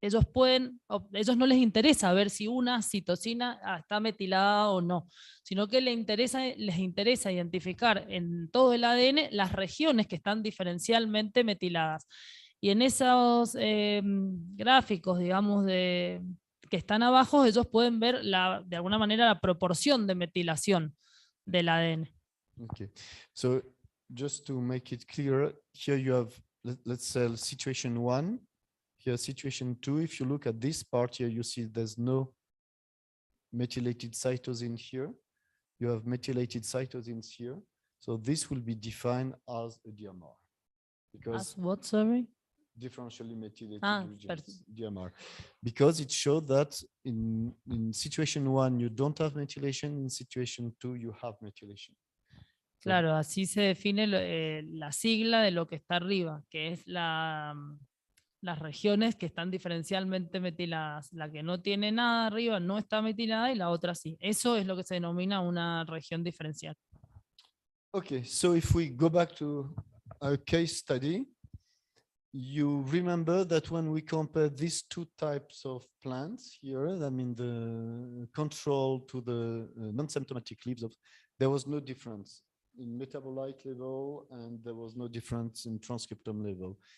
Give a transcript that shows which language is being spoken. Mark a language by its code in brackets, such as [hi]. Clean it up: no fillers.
[es] Ellos no les interesa ver si una citosina está metilada o no, sino que les interesa identificar en todo el ADN las regiones que están diferencialmente metiladas. Y en esos gráficos, digamos, que están abajo, ellos pueden ver de alguna manera la proporción de metilación del ADN. [en] Okay, so just to make it clearer, here you have, let's say, situation 1, here situation 2. If you look at this part here, you see there's no methylated cytosine here. You have methylated cytosines here. So this will be defined as a DMR. As what, sorry? Differentially methylated regions, perfect. DMR, because it showed that in situation 1 you don't have methylation, in situation 2 you have methylation. [es] Claro, así se define la sigla de lo que está arriba, que es las regiones que están diferencialmente metiladas. La que no tiene nada arriba no está metilada y la otra sí. Eso es lo que se denomina una región diferencial. [en] Okay, so if we go back to our case study, you remember that when we compare these two types of plants here, I mean the control to the non-symptomatic leaves, there was no difference in metabolite level and there was no difference in transcriptome level.